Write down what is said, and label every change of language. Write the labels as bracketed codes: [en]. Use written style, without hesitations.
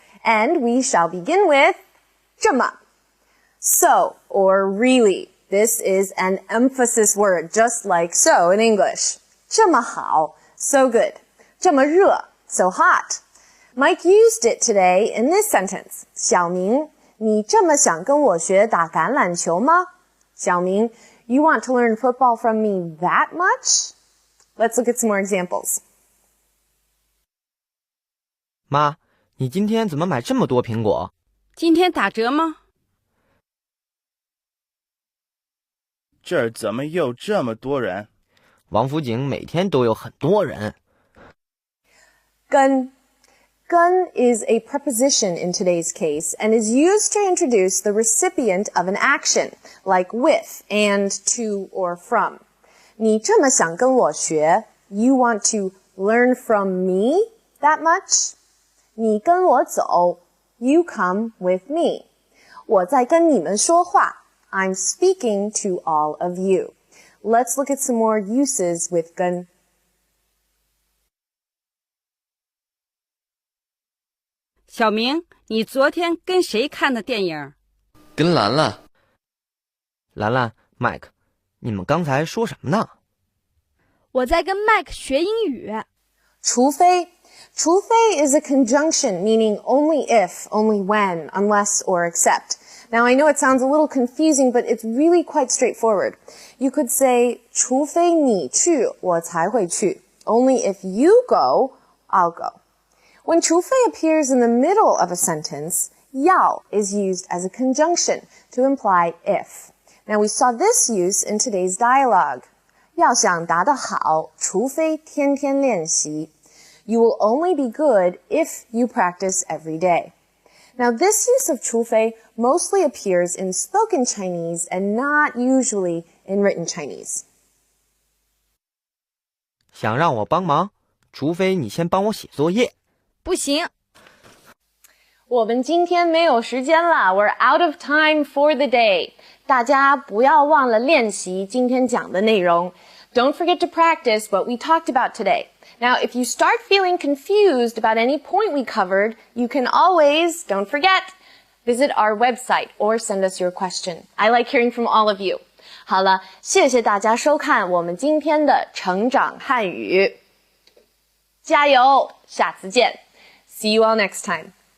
[en] And we shall begin with 这么.So, or really. This is an emphasis word, just like so in English. [zh] 这么好, [en] so good. [zh] 这么热, [en] so hot. Mike used it today in this sentence. [zh] 小明, 你这么想跟我学打橄榄球吗? [en] 小明, you want to learn football from me that much? Let's look at some more examples. [zh] 妈，你今天怎么买这么多苹果？今天打折吗？这儿怎么有这么多人？王府井每天都有很多人。 [en] 跟 is a preposition in today's case and is used to introduce the recipient of an action, like with, and, to, or from. [zh] 你这么想跟我学, [en] you want to learn from me that much? [zh] 你跟我走, [en] you come with me. [zh] 我在跟你们说话, [en] I'm speaking to all of you. Let's look at some more uses with 跟. [zh] 小明，你昨天跟谁看的电影？跟兰兰。兰兰 ，Mike， 你们刚才说什么呢？我在跟 Mike 学英语。 [en] 除非 is a conjunction meaning only if, only when, unless, or except. Now, I know it sounds a little confusing, but it's really quite straightforward. You could say, [zh] 除非你去，我才会去. [en] Only if you go, I'll go. When 除非 appears in the middle of a sentence, 要 is used as a conjunction to imply if. Now, we saw this use in today's dialogue. [zh] 要想打得好，除非天天练习. [en] You will only be good if you practice every day. Now, this use of 除非 mostly appears in spoken Chinese and not usually in written Chinese. [zh] 想让我帮忙，除非你先帮我写作业。不行。我们今天没有时间了 [en] We're out of time for the day. [zh] 大家不要忘了练习今天讲的内容. [en] Don't forget to practice what we talked about today. Now, if you start feeling confused about any point we covered, you can always, don't forget, visit our website or send us your question. I like hearing from all of you. [zh] 好了，谢谢大家收看我们今天的成长汉语。加油，下次见。 [en] See you all next time.